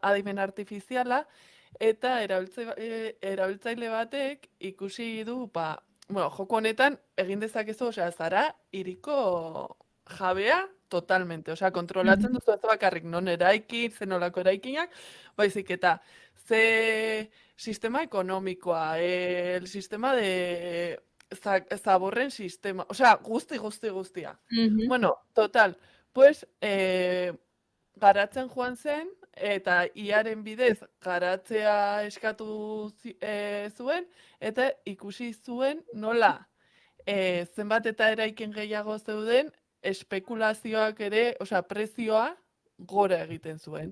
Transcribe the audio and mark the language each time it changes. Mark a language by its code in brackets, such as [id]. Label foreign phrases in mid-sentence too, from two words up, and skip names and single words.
[eu] adimen artifiziala, eta erabiltzaile batek ikusi du, joko honetan egin dezakezu, zara hiriko jabea totalmente, kontrolatzen duzu ez bakarrik non eraikin, zenolako eraikinak, baizik eta ze sistema ekonomikoa, [es] el sistema de [eu] zaborren sistema, guztia. [es] Total, pues, [eu] garatzen joan zen, eta iaren bidez garatzea eskatu zuen, eta ikusi zuen nola zenbat eta eraikin gehiago zeuden, espekulazioak ere, prezioa gora egiten zuen.